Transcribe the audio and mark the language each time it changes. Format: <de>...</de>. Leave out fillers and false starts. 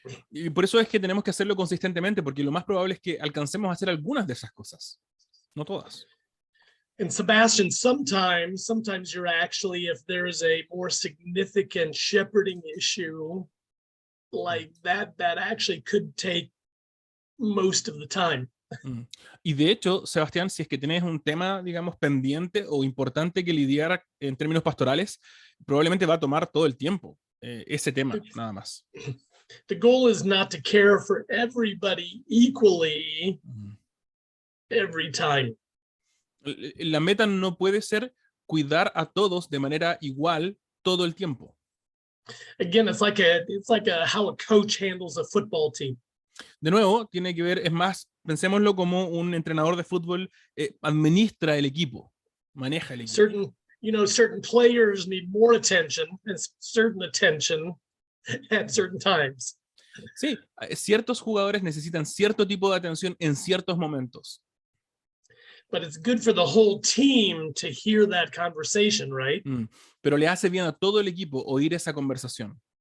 <es>Y por eso es que tenemos que hacerlo consistentemente, porque lo más probable es que alcancemos a hacer algunas de esas cosas, no todas.</es> <en>And Sebastian, sometimes you're actually, if there is a more significant shepherding issue like that actually could take most of the time.</en> <es>Y de hecho, Sebastián, si es que tienes un tema, digamos, pendiente o importante que lidiar en términos pastorales, probablemente va a tomar todo el tiempo ese tema, nada más.</es> <en>The goal is not to care for everybody equally every time.</en> <es>La meta no puede ser cuidar a todos de manera igual todo el tiempo.</es> <en>Again, it's like how a coach handles a football team.</en> <es>De nuevo, tiene que ver, es más, pensémoslo como un entrenador de fútbol administra el equipo, maneja el equipo.</es> <en>Certain players need more attention and certain attention at certain times.</en> <es>Sí, ciertos jugadores necesitan cierto tipo de atención en ciertos momentos.</es> <en>But it's good for the whole team to hear that conversation, right?</en> <es>Pero le hace bien a todo el equipo oír esa conversación.</es>